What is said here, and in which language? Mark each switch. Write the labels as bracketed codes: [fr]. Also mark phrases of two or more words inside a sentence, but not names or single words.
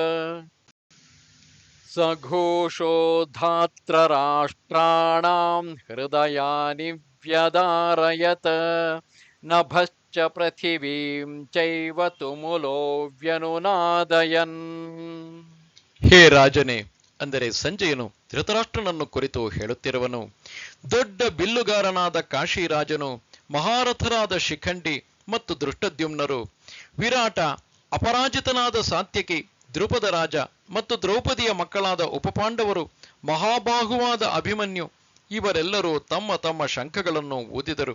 [sa] सघोषो धात्रराष्ट्राणां हृदयानि व्यदारयत् नभश्च पृथिवीं चैव तुमुलो व्यनुनादयन्. ಹೇ ರಾಜನೇ, [kn] ಅಂದರೆ ಸಂಜಯನು ಧೃತರಾಷ್ಟ್ರನನ್ನು ಕುರಿತು ಹೇಳುತ್ತಿರುವನು. ದೊಡ್ಡ ಬಿಲ್ಲುಗಾರನಾದ ಕಾಶಿರಾಜನು, ಮಹಾರಥರಾದ ಶಿಖಂಡಿ ಮತ್ತು ದೃಷ್ಟದ್ಯುಮ್ನರು, ವಿರಾಟ, ಅಪರಾಜಿತನಾದ ಸಾತ್ಯಕಿ, ದ್ರುಪದ ರಾಜ ಮತ್ತು ದ್ರೌಪದಿಯ ಮಕ್ಕಳಾದ ಉಪಪಾಂಡವರು, ಮಹಾಬಾಹುವಾದ ಅಭಿಮನ್ಯು ಇವರೆಲ್ಲರೂ ತಮ್ಮ ತಮ್ಮ ಶಂಖಗಳನ್ನು ಊದಿದರು.